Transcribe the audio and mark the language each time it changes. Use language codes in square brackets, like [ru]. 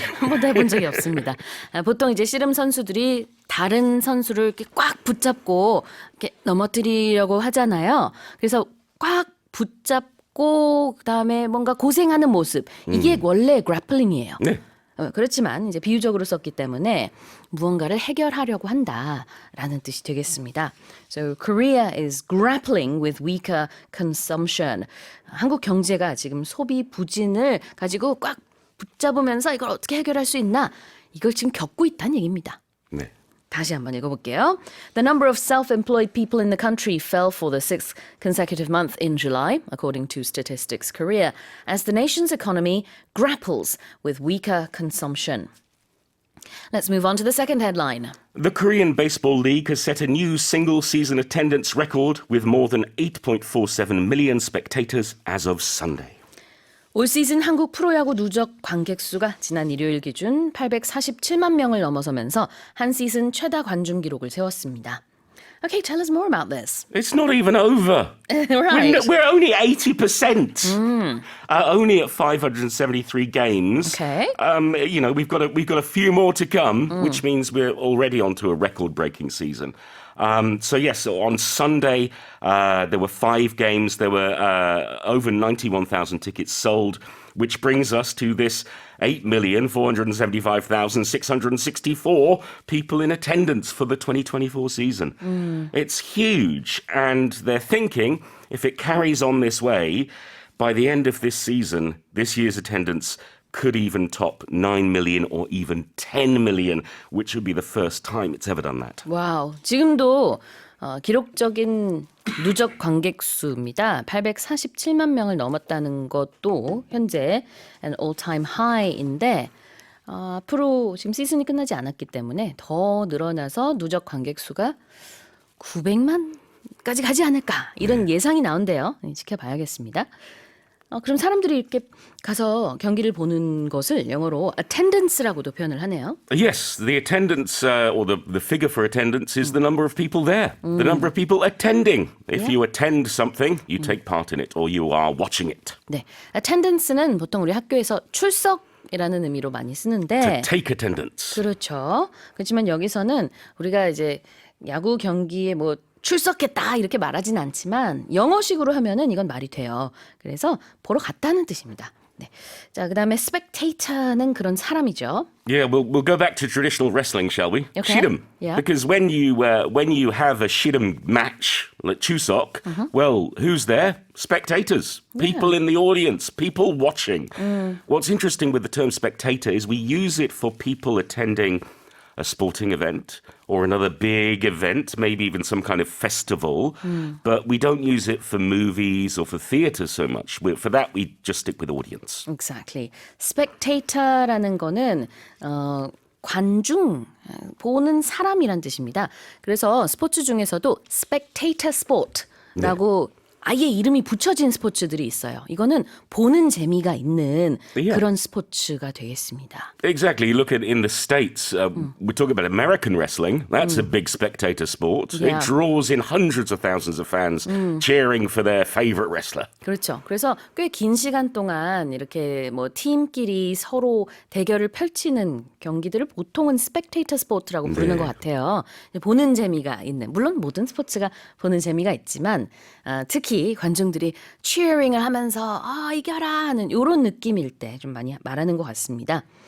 [ko] 한 번도 해본 적이 없습니다. 보통 이제 씨름 선수들이 다른 선수를 이렇게 꽉 붙잡고 이렇게 넘어뜨리려고 하잖아요. 그래서 꽉 붙잡고 그다음에 뭔가 고생하는 모습 이게 원래 그래플링이에요. 네. 그렇지만 이제 비유적으로 썼기 때문에 무언가를 해결하려고 한다라는 뜻이 되겠습니다. [en] So Korea is grappling with weaker consumption. [ko] 한국 경제가 지금 소비 부진을 가지고 꽉 붙잡으면서 이걸 어떻게 해결할 수 있나? 이걸 지금 겪고 있다는 얘기입니다. 네. 다시 한번 읽어볼게요. [en] The number of self-employed people in the country fell for the sixth consecutive month in July, according to Statistics Korea, as the nation's economy grapples with weaker consumption. Let's move on to the second headline. The Korean Baseball League has set a new single-season attendance record with more than 8.47 million spectators as of Sunday. [ko] 올 시즌 한국 프로야구 누적 관객 수가 지난 일요일 기준 847만 명을 넘어서면서 한 시즌 최다 관중 기록을 세웠습니다. [en] Okay, tell us more about this. It's not even over. Right. We're only 80%. Only at 573 games. Okay. You know, we've got a few more to come, which means we're already onto a record-breaking season. So yes, on Sunday there were 5 games. There were over 91,000 tickets sold, which brings us to this 8,475,664 people in attendance for the 2024 season. It's huge, and they're thinking if it carries on this way, by the end of this season, this year's attendance could even top 9 million or even 10 million, which would be the first time it's ever done that. [ko] 와우, 지금도 기록적인 누적 관객 수입니다. 847만 명을 넘었다는 것도 현재 [en] an all-time high [ko] 인데 앞으로 지금 시즌이 끝나지 않았기 때문에 더 늘어나서 누적 관객 수가 900만까지 가지 않을까 이런 예상이 나온대요. 지켜봐야겠습니다. 그럼 사람들이 이렇게 가서 경기를 보는 것을 영어로 attendance라고도 표현을 하네요. [en] Yes, the attendance or the figure for attendance is the number of people there, the number of people attending. If you attend something, you take part in it or you are watching it. [ko] 네, attendance는 보통 우리 학교에서 출석이라는 의미로 많이 쓰는데 [en] Take attendance. [ko] 그렇죠. 그렇지만 여기서는 우리가 이제 야구 경기에 뭐 출석했다 이렇게 말하진 않지만 영어식으로 하면은 이건 말이 돼요. 그래서 보러 갔다는 뜻입니다. 네. 자, 그다음에 spectator는 그런 사람이죠. [en] Yeah, we'll go back to traditional wrestling, shall we? Okay. Shirum. Yeah. Because when you have a shirum match, like Chuseok, well, who's there? Spectators, people in the audience, people watching. What's interesting with the term spectator is we use it for people attending a sporting event or another big event, maybe even some kind of festival, but we don't use it for movies or for theatre so much. For that, we just stick with audience. Exactly. [ko] spectator라는 거는 관중, 보는 사람이란 뜻입니다. 그래서 스포츠 중에서도 spectator sport라고 아예 이름이 붙여진 스포츠들이 있어요. 이거는 보는 재미가 있는 [en] Yeah. [ko] 그런 스포츠가 되겠습니다. [en] Exactly. You look at in the States, we're talking about American wrestling. That's a big spectator sport. Yeah. It draws in hundreds of thousands of fans cheering for their favorite wrestler. [ko] 그렇죠. 그래서 꽤 긴 시간 동안 이렇게 뭐 팀끼리 서로 대결을 펼치는 경기들을 보통은 스펙테이터 스포츠라고 부르는 것 같아요. 보는 재미가 있는. 물론 모든 스포츠가 보는 재미가 있지만 특히 관중들이 cheering을 하면서 이겨라 하는 이런 느낌일 때 좀 많이 말하는 것 같습니다.